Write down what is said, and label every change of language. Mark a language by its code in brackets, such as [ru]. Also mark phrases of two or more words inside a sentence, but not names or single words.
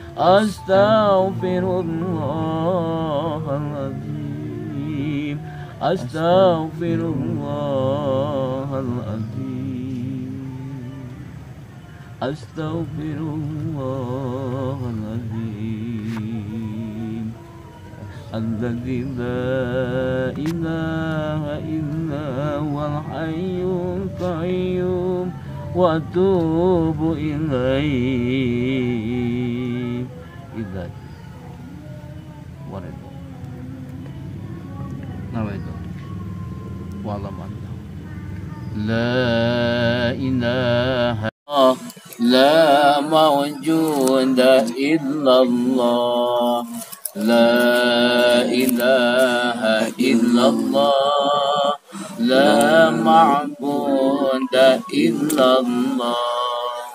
[ar] Astaghfirullahaladzim. Astaghfirullahaladzim. Astaghfirullahaladzim. الذي لا إله إلا هو الحي القيوم وأتوب إليه. إذا ورد. [id] Nama itu. Wallahualam. [ar] لا إله لا موجود إلا الله. لا إله إلا الله. لا معبود إلا الله.